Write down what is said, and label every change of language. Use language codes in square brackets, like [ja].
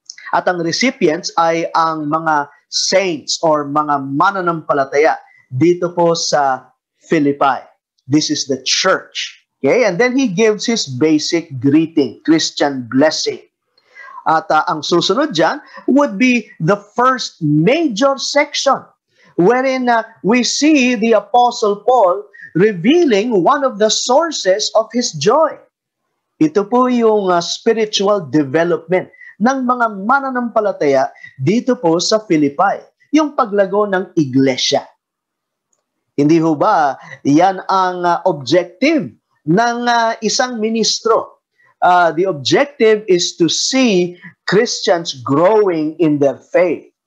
[tl] At ang recipients ay ang mga saints or mga mananampalataya dito po sa Philippi. [en] This is the church. Okay? And then he gives his basic greeting, Christian blessing. [tl] At ang susunod dyan [en] would be the first major section wherein we see the Apostle Paul revealing one of the sources of his joy. [tl] Ito po yung spiritual development ng mga mananampalataya dito po sa Philippi, yung paglago ng iglesia. Hindi ho ba yan ang objective ng isang ministro? [en] The objective is to see Christians growing in their faith.